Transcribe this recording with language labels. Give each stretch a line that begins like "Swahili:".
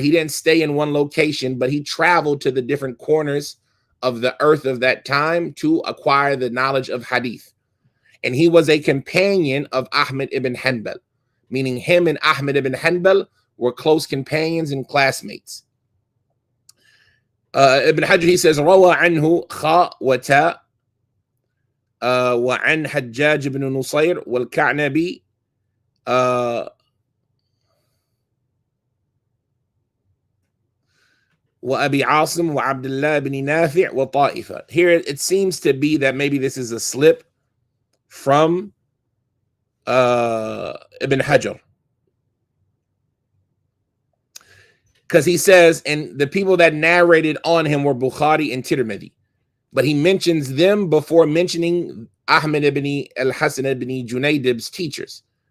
English: He didn't stay in one location, but he traveled to the different corners of the earth of that time to acquire the knowledge of Hadith. And he was a companion of Ahmad ibn Hanbal, meaning him and Ahmad ibn Hanbal were close companions and classmates. Ibn Hajar, he says,
Arabic: روى عنه خاء وتاء وعن حجاج بن نصير والكعنبي وأبي عاصم وعبد الله بن نافع وطائفة.
English: Here it seems to be that maybe this is a slip from Ibn Hajar. Because he says, and the people that narrated on him were Bukhari and Tirmidhi. But he mentions them before mentioning Ahmad ibn Al-Hasan ibn Junaydib's teachers.